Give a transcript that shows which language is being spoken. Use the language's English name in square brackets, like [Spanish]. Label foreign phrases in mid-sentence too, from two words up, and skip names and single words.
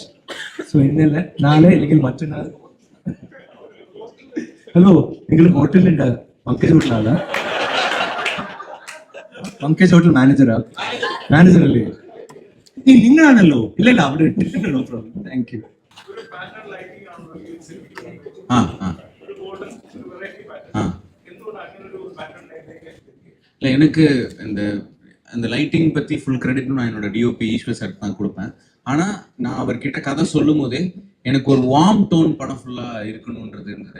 [Malayalam] സോ ഇന്നല്ല നാളെ അല്ലെങ്കിൽ മറ്റന്നാൾ. ഹലോ, നിങ്ങൾ ഹോട്ടലിലുണ്ട്? പങ്കജ് ഹോട്ടലാണോ? പങ്കജ് ഹോട്ടൽ മാനേജർ അല്ലേ? നിങ്ങളാണല്ലോ. ഇല്ലല്ല, അവിടെ [English] no problem. thank you. [Tamil] இல்லை, எனக்கு இந்த லைட்டிங் பற்றி [English] full credit [Tamil] நான் என்னோட டிஓபி ஈஸ்வர் சார் தான் கொடுப்பேன். ஆனால் நான் அவர்கிட்ட கதை சொல்லும் போதே எனக்கு ஒரு [English] warm tone [Tamil] படம் ஃபுல்லாக இருக்கணுன்றது இருந்தது.